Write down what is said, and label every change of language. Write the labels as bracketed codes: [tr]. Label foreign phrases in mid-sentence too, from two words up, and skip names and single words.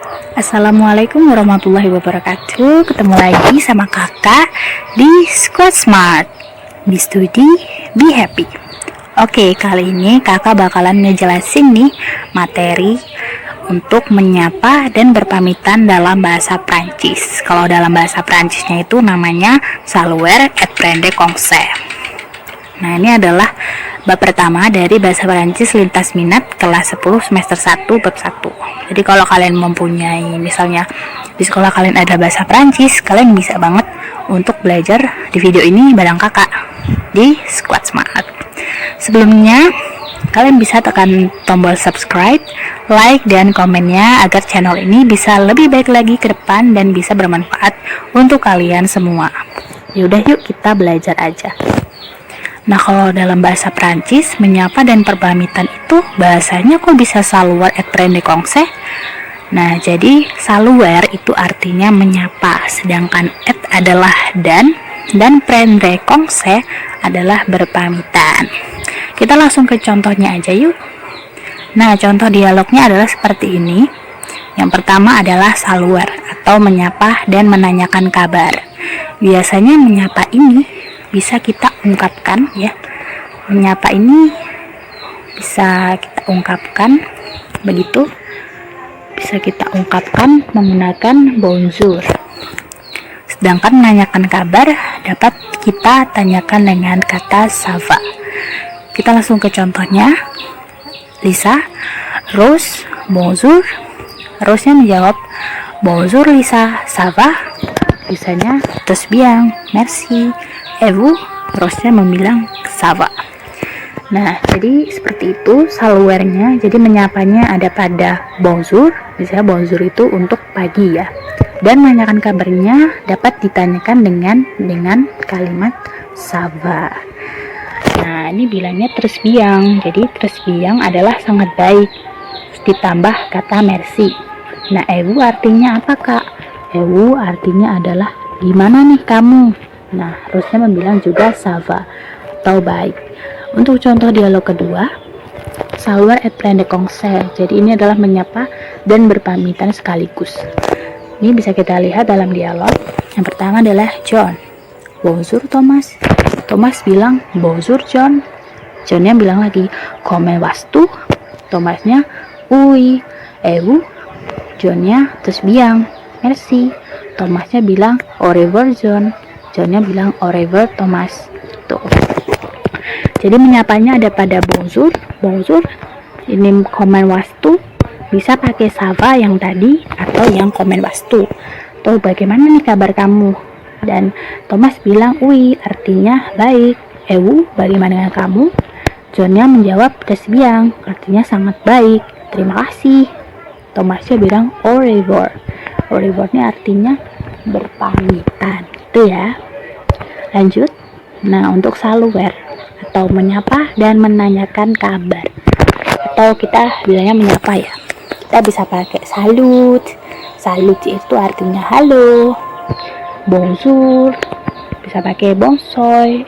[ar] السلام عليكم ورحمة الله وبركاته. [id] Ketemu lagi sama kakak di Squad Smart. [en] Be study, be happy. [id] Oke, kali ini kakak bakalan ngejelasin nih materi untuk menyapa dan berpamitan dalam bahasa Prancis. Kalau dalam bahasa Prancisnya itu namanya [fr] saluer et prendre conseil. [id] Nah, ini adalah bab pertama dari bahasa Prancis lintas minat kelas 10 semester 1 bab 1. Jadi kalau kalian mempunyai, misalnya di sekolah kalian ada bahasa Prancis, kalian bisa banget untuk belajar di video ini bareng kakak di Squad Smart. Sebelumnya, kalian bisa tekan tombol subscribe, like, dan komennya agar channel ini bisa lebih baik lagi ke depan dan bisa bermanfaat untuk kalian semua. Yaudah yuk kita belajar aja. Nah, kalau dalam bahasa Prancis, menyapa dan perpamitan itu bahasanya kok bisa [fr] saluer et prendre conseil? [id] Nah, jadi saluer itu artinya menyapa, sedangkan et adalah dan [fr] prendre conseil [id] adalah berpamitan. Kita langsung ke contohnya aja yuk. Nah, contoh dialognya adalah seperti ini. Yang pertama adalah saluer atau menyapa dan menanyakan kabar. Biasanya menyapa ini bisa kita ungkapkan ya. Menyapa ini bisa kita ungkapkan begitu. Bisa kita ungkapkan menggunakan bonjour. Sedangkan menanyakan kabar dapat kita tanyakan dengan kata [fr] ça va. [id] Kita langsung ke contohnya. Lisa, [fr] Rose, bonjour. [id] Rose-nya menjawab, [fr] bonjour Lisa, ça va? [id] Lisanya terus bilang, [fr] merci. [id] Vous, Rose-nya membilang [fr] ça va. [id] Nah, jadi seperti itu saluernya. Jadi menyapanya ada pada bonjour. Misalnya bonjour itu untuk pagi ya. Dan menanyakan kabarnya dapat ditanyakan dengan kalimat [fr] ça va. [id] Nah, ini bilangnya terus biang. Jadi terus biang adalah sangat baik. Ditambah kata merci. Nah, vous artinya apa, Kak? Vous artinya adalah gimana nih kamu? Nah, harusnya membilang juga [fr] ça va [id] atau baik. Untuk contoh dialog kedua, [fr] saluer et prendre conseil. [id] Jadi ini adalah menyapa dan berpamitan sekaligus. Ini bisa kita lihat dalam dialog. Yang pertama adalah John. [fr] Bonjour Thomas. [id] Thomas bilang bonjour John. Johnnya bilang lagi [fr] comment vas-tu? [id] Thomasnya oui. Vous? Johnnya terus bilang merci. Thomasnya bilang [fr] au revoir [id] John. Johnnya bilang [fr] au revoir [id] Thomas. Tuh. Jadi menyapanya ada pada bonjour. Bonjour. Ini [fr] comment vas-tu? [id] Bisa pakai [fr] ça va [id] yang tadi atau yang [fr] comment vas-tu. [id] Tuh, bagaimana nih kabar kamu? Dan Thomas bilang oui, artinya baik. Vous, bagaimana dengan kamu? Johnnya menjawab [fr] très bien, [id] artinya sangat baik. Terima kasih. Thomasnya bilang [fr] au revoir. Au revoir- [id] nya artinya berpamitan. Itu ya. Lanjut. Nah, untuk saluer atau menyapa dan menanyakan kabar, atau kita bilangnya menyapa ya, kita bisa pakai salut. Salut itu artinya halo. Bonjour bisa pakai bonsoir.